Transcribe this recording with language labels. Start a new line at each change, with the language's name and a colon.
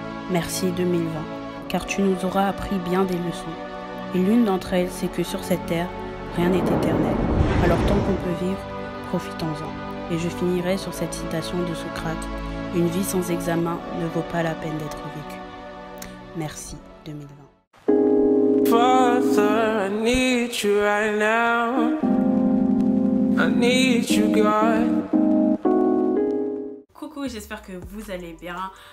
French: Merci 2020, car tu nous auras appris bien des leçons. Et l'une d'entre elles, c'est que sur cette terre, rien n'est éternel. Alors tant qu'on peut vivre, profitons-en. Et je finirai sur cette citation de Socrate. Une vie sans examen ne vaut pas la peine d'être vécue. Merci 2020.
English: Father, I need you right now. I need you, God.
French: Coucou, j'espère que vous allez bien.